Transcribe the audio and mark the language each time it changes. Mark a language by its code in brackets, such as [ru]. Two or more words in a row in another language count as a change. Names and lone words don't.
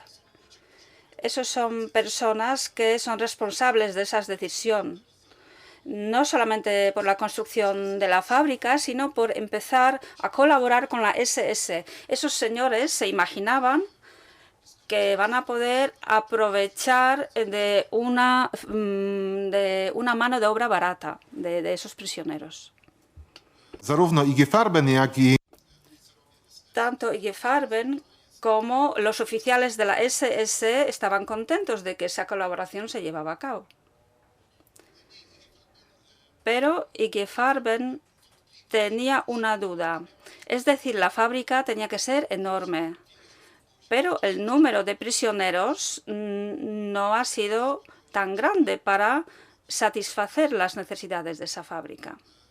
[es] Esos son personas que son responsables de esas decisiones, no solamente por la construcción de la fábrica, sino por empezar a colaborar con la SS. Esos señores se imaginaban que van a poder aprovechar de una mano de obra barata de esos prisioneros. [pl] zarówno IG Farben, jak i [es] Tanto IG Farben como los oficiales de la SS estaban contentos de que esa colaboración se llevaba a cabo. Pero IG Farben tenía una duda. Es decir, la fábrica tenía que ser enorme, pero el número de prisioneros no ha sido tan grande para satisfacer las necesidades de esa fábrica.